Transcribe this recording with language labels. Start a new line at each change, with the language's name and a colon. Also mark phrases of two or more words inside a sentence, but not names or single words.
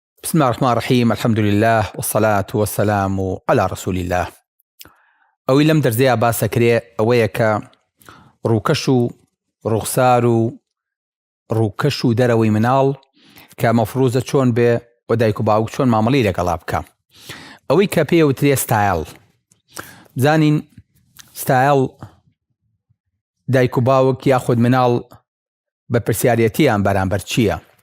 Arabic: بسم الله الرحمن الرحيم. الحمد لله والصلاة والسلام على رسول الله.
Central Kurdish: ئەوەی لەم دەرزەیە باسەکرێ ئەوەیە کە ڕووکەش و ڕوخسار و ڕووکەش و دەرەوەی مناڵ کە مەفروزە چۆن بێ و دایک و باوک چۆن مامەڵەی لەگەڵا بکە. ئەوەی کە پێوترێ ستایل. بزانین ستایل دایک و باوک یاخود مناڵ بە پرسیارەتیان بەرامبەر چییە؟